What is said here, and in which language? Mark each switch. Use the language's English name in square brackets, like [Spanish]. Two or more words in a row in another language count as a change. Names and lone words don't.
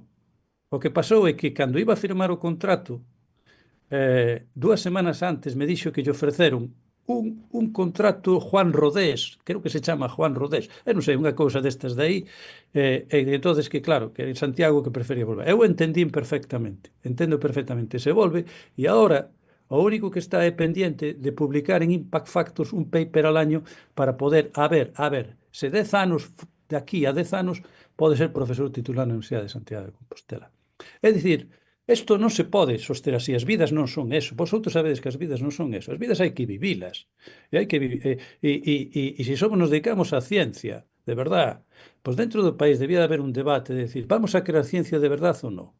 [Galician] O que pasou é que cando iba a firmar o contrato, 2 semanas antes me dixo que lle ofreceron un contrato Juan Rodés, creo que se chama Juan Rodés, non sei, unha cousa destas de aí, e entonces que claro, que en Santiago que prefería volver. Eu entendo perfectamente, se volve, e agora o único que está é pendiente de publicar en [English] Impact Factors [Galician] un paper [Spanish] al año [Galician] para poder, a ver, se 10 anos, de aquí a 10 anos, pode ser profesor titular na Universidade de Santiago de Compostela. É dicir, isto non se pode soster así, as vidas non son eso. Vosotros sabedes que as vidas non son eso. As vidas hai que vivilas. E se somos nos dedicamos á ciencia, [Spanish] de verdad, [Galician] pois dentro do país debía haber un debate de decir, [Spanish] vamos a crear ciencia de verdad [Galician] ou non?